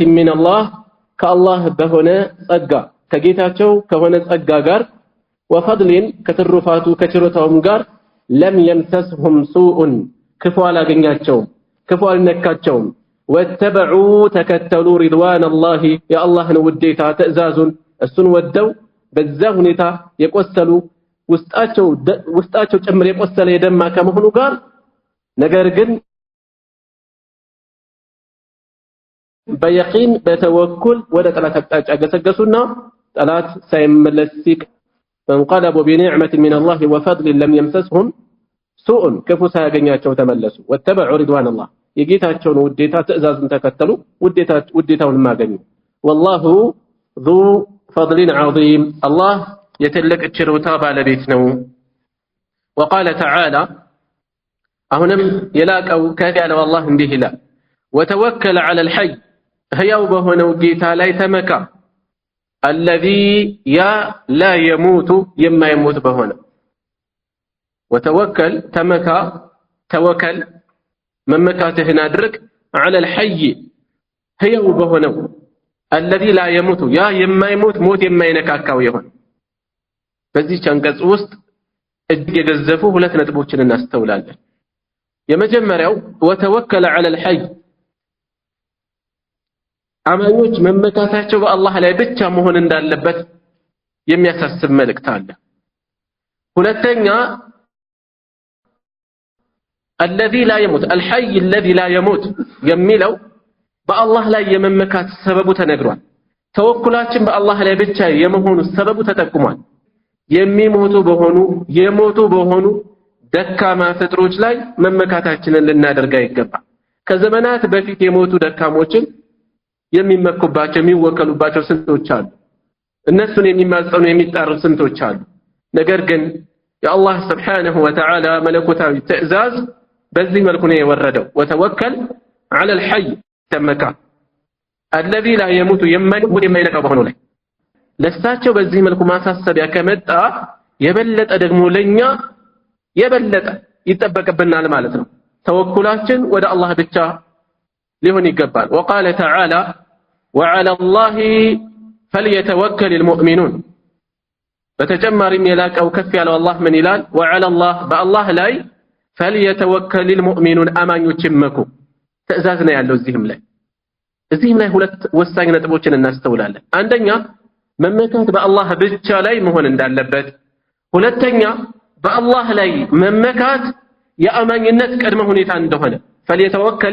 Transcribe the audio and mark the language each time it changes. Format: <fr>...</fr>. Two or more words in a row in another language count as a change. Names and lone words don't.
<ar>من الله</ar> <am>ከአላህ በሆነ ጸጋ ከጌታቸው ከሆነ ጸጋ ጋር ወፈድሊን ከትሩፋቱ ከችሮታውም ጋር</am> <ar>لم يمسسهم سوء</ar> <am>ክፉ አላገኛቸውም፣ ክፉ አልነካቸውም። ወተበዑ ተከተሉ</am> <ar>رضوان الله</ar> <am>የአላህን ውዴታ ትእዛዙን እሱን ወደው በዛ ሁኔታ የቆሰሉ ውስጣቸው ጭምር የቆሰለ የደማ ከመሆኑ ጋር ነገር ግን በየቂን በተወኩል ወደ ጠላት አቅጣጫ ገሰገሱና ጠላት ሳይመለስ ሲቅ</am> <ar>فانقلبوا بنعمة من الله وفضل لم يمسسهم سوء</ar> <am>كفو ሳያገኛቸው ተመለሱ።</am> <ar>واتبعوا رضوان</ar> <am>الله የጌታቸውን ውዴታ ትእዛዙን ተከተሉ፣ ውዴታውን ማገኙ።</am> <ar>والله ذو فضل عظيم الله يتلك</ar> <am>ችሮታ ባለቤት ነው። وقال تعالى አሁንም የላቀው ከፍ ያለው አላህ እንዲህ ይላል</am> <ar>وتوكل على الحي</ar> <am>ህያው በሆነው ጌታ ላይ ተመካ</am> <ar>الذي يا لا يموت</ar> <am>የማይሞት በሆነ وتوكل ተመካ ተወከል መመካትህን አድርግ</am> <ar>على الحي</ar> <am>ህያው በሆነው</am> <ar>الذي لا يموت</ar> <am>ያ የማይሞት ሞት የማይነካካው ይሆን። በዚህ አንቀጽ ውስጥ እጅግ የገዘፉ ሁለት ነጥቦችን እናስተውላለን። የመጀመሪያው</am> <ar>وتوكل على الحي</ar> <am>አማኞች መመካታቸው በአላህ ላይ ብቻ መሆን እንዳለበት የሚያሳስብ መልእክት አለ። ሁለተኛ</am> <ar>الذي لا يموت الحي الذي لا يموت</ar> <am>የሚለው በአላህ ላይ የመመካት ሰበቡ ተነግሯል። ተወኩላችን በአላህ ላይ ብቻ የመሆኑ ሰበቡ ተጠቁሟል። የሞቱ በሆኑ ደካማ ፍጥሮች ላይ መመካታችንን ልናደርግ ይገባል። ከዘመናት በፊት የሞቱ ደካሞችን የሚመኩባቸው የሚወከሉባቸው ስንቶች አሉ። እነሱን የሚማጸኑ የሚጣሩ ስንቶች አሉ። ነገር ግን የአላህ</am> <ar>سبحانه وتعالى</ar> <am>መለኮታዊ ትዕዛዝ በዚህ መልኩ ነው የወረደው።</am> <ar>وتوكل على الحي</ar> <am>ተመካ</am> <ar>الذي لا يموت</ar> <am>የማይነካ በሆነው ላይ ለሳቸው በዚህ መልኩ ማሳሰቢያ ከመጣ የበለጠ ደግሞ ለኛ የበለጠ ይጠበቅብናል ማለት ነው። ተወኩላችን ወደ አላህ ብቻ ሊሆን ይገባል።</am> <ar>وقال تعالى وعلى الله فليتوكل المؤمنون</ar> <am>በተጨማሪም የላቀው ከፍ ያለው አላህ ምን ይላል?</am> <ar>وعلى الله</ar> <am>በአላህ ላይ</am> <ar>فليتوكل المؤمنون</ar> <am>አማኞች ይመኩ ትዕዛዝ ነው ያለው። እዚህም ላይ ሁለት ወሳኝ ነጥቦችን እናስተውላለን። አንደኛ መመካት በአላህ ብቻ ላይ መሆን እንዳለበት፣ ሁለተኛ በአላህ ላይ መመካት የአማኝነት ቅድመ ሁኔታ እንደሆነ فليتوكل</am>